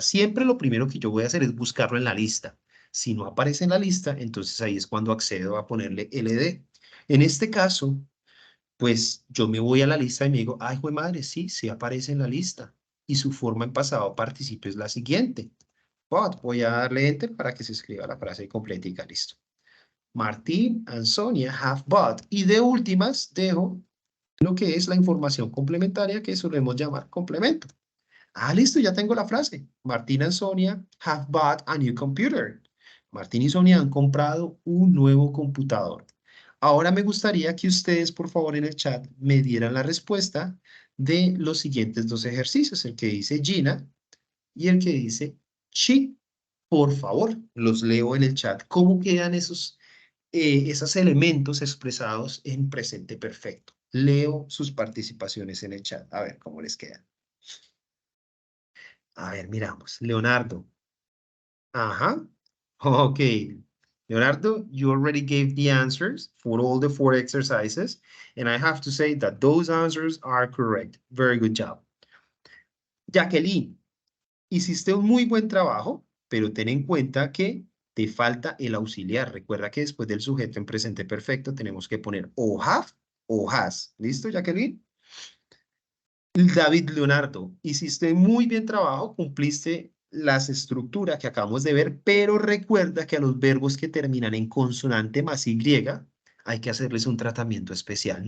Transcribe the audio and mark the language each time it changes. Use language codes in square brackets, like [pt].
[es] Siempre lo primero que yo voy a hacer es buscarlo en la lista. Si no aparece en la lista, entonces ahí es cuando accedo a ponerle ld. En este caso, pues yo me voy a la lista y me digo, ay, jue madre, sí, sí aparece en la lista. Y su forma en pasado participio es la siguiente. But, voy a darle enter para que se escriba la frase completa, listo. [en] Martín and Sonia have bought. [es] Y de últimas dejo lo que es la información complementaria que solemos llamar complemento. Ah, listo, ya tengo la frase. [en] Martín and Sonia have bought a new computer. [es] Martín y Sonia han comprado un nuevo computador. Ahora me gustaría que ustedes, por favor, en el chat me dieran la respuesta de los siguientes dos ejercicios, el que dice Gina y el que dice she. Por favor, los leo en el chat. ¿Cómo quedan esos esos elementos expresados en presente perfecto. Leo sus participaciones en el chat. A ver cómo les queda. A ver, miramos. Leonardo. Ajá. Ok. [en] Leonardo, you already gave the answers for all the 4 exercises, and I have to say that those answers are correct. Very good job. [es] Jacqueline, hiciste un muy buen trabajo, pero ten en cuenta que te falta el auxiliar. Recuerda que después del sujeto en presente perfecto tenemos que poner o have o has. ¿Listo, Jacqueline? David Leonardo, hiciste muy bien trabajo, cumpliste las estructuras que acabamos de ver, pero recuerda que a los verbos que terminan en consonante más Y hay que hacerles un tratamiento especial.